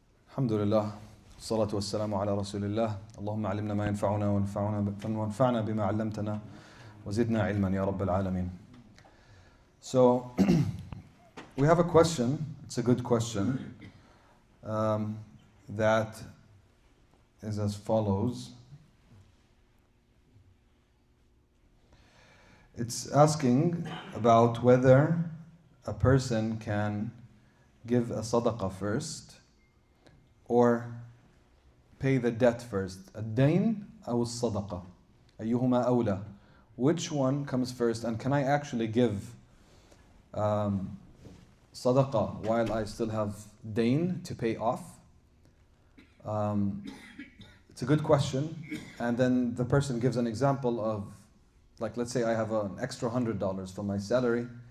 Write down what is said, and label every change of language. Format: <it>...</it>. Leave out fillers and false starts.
<ar>الحمد لله والصلاة والسلام على رسول الله اللهم علمنا ما ينفعنا وانفعنا بما علمتنا وزدنا علما يا رب العالمين.</ar> <en>So we have a question, it's a good question, that is as follows. It's asking about whether a person can give a sadaqah first or pay the debt first.</en> <ar>الدين أو الصدقة أيهما أولى?</ar> <en>Which one comes first, and can I actually give sadaqah while I still have dain to pay off? It's a good question. And then the person gives an example of, like, let's say I have an extra $100 from my salary.</en>